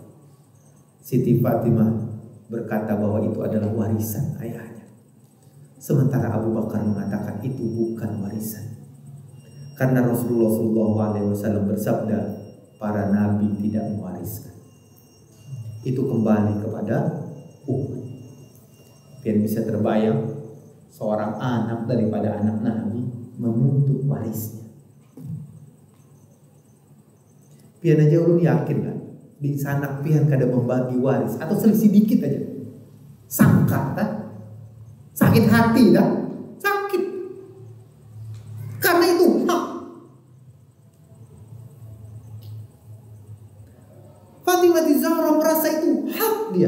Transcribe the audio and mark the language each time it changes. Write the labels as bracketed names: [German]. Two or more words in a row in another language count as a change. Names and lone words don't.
[Indonesian] Siti Fatimah berkata bahwa itu adalah warisan ayahnya, sementara Abu Bakar mengatakan itu bukan warisan, karena Rasulullah SAW bersabda, para nabi tidak mewariskan. Itu kembali kepada umat. Biar bisa terbayang seorang anak daripada anak nabi menuntut warisnya. [Banjar] Pian aja ulun yakin kan, di sana pian kada membagi waris atau selisih dikit aja, sangka tak? Sakit hati tak? Sakit. Karena itu hak. [Indonesian] Fatimah Zahra merasa itu hak dia.